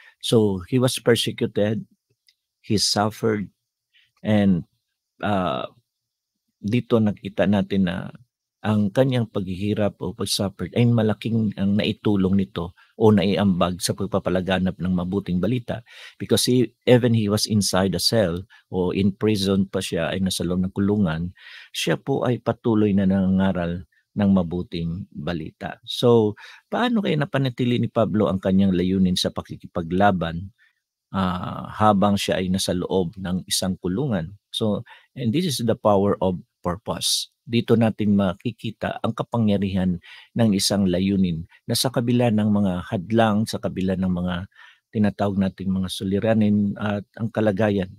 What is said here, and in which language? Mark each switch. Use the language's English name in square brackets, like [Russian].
[English] So, he was persecuted, he suffered, and uh, [Filipino] dito nakita natin na ang kanyang paghihirap o pag-suffer ay malaking ang naitulong nito o naiambag sa pagpapalaganap ng mabuting balita [English] because even he was inside a cell [Filipino] o [English] in prison [Filipino] pa siya ay nasa loob ng kulungan, siya po ay patuloy na nangangaral ng mabuting balita. So, paano kaya napanatili ni Pablo ang kanyang layunin sa pakikipaglaban habang siya ay nasa loob ng isang kulungan? [English] So, and this is the power of purpose. [Filipino] Dito natin makikita ang kapangyarihan ng isang layunin na sa kabila ng mga hadlang, sa kabila ng mga tinatawag nating mga suliranin at ang kalagayan.